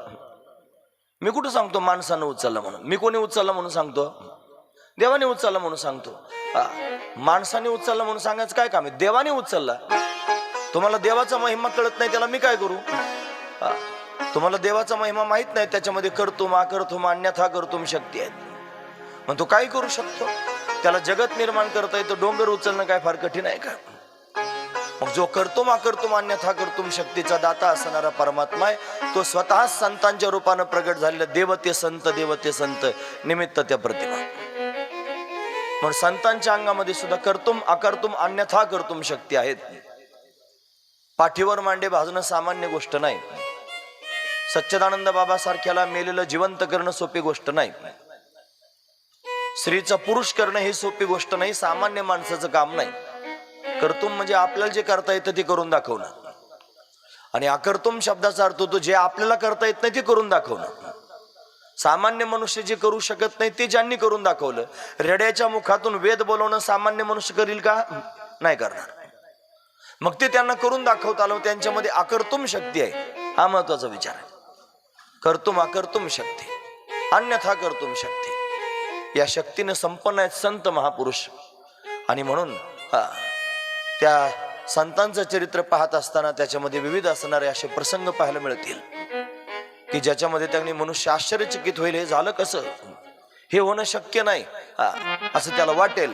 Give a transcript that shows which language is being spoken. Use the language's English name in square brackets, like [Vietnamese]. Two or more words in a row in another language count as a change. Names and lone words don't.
[Marathi] मी कुठं सांगतो माणसानं उचललं म्हणून? मी कोणी उचललं म्हणून सांगतो? देवाने उचललं म्हणून सांगतो. माणसाने उचललं म्हणून सांगायचं काय काम आहे? देवाने उचलला. तुम्हाला देवाचा महिमा कळत नाही, त्याला मी काय करू? तुम्हाला देवाचा महिमा माहित नाही, त्याच्यामध्ये [Sanskrit] कर्तुम अकर्तुम अन्यथा कर्तुम [Marathi] शक्ती आहेत. मग तो काय करू शकतो? त्याला जगत निर्माण करता येतं. डोंगर उचलणं काय फार कठीण आहे का? मग जो [Sanskrit] कर्तुम अकर्तुम अन्यथा कर्तुम [Marathi] शक्तीचा दाता असणारा परमात्मा आहे, तो स्वतः संतांच्या रूपानं प्रगट झालेला देवते संत निमित्त त्या प्रतिमा. म्हणून संतांच्या अंगामध्ये सुद्धा [Sanskrit] कर्तुम अकर्तुम अन्यथा कर्तुम [Marathi] शक्ती आहेत. पाठीवर मांडे भाजणं सामान्य गोष्ट नाही. सच्चिदानंद बाबा सारख्याला मेलेलं जिवंत करणं सोपी गोष्ट नाही. स्त्रीचा पुरुष करणं ही सोपी गोष्ट नाही, सामान्य माणसाचं काम नाही. कर्तुम म्हणजे आपल्याला जे करता येतं ते करून दाखवणं, आणि अकर्तुम शब्दाचा अर्थ होतो जे आपल्याला करता येत नाही ते करून दाखवणं. सामान्य मनुष्य जे करू शकत नाही ते ज्यांनी करून दाखवलं. रेड्याच्या मुखातून वेद बोलवणं सामान्य मनुष्य करील का? नाही करणार. मग ते त्यांना करून दाखवता आलं. त्यांच्यामध्ये अकर्तुम शक्ती आहे, हा महत्वाचा विचार आहे. [Sanskrit] कर्तुम अकर्तुम [Marathi] शक्ती, [Sanskrit] अन्यथा कर्तुम [Marathi] शक्ती, या शक्तीने संपन्न आहेत संत महापुरुष. आणि म्हणून त्या संतांचं चरित्र पाहत असताना त्याच्यामध्ये विविध असणारे असे प्रसंग पाहायला मिळतील की ज्याच्यामध्ये त्यांनी मनुष्य आश्चर्यचकित होईल. हे झालं कसं? हे होणं शक्य नाही असं त्याला वाटेल.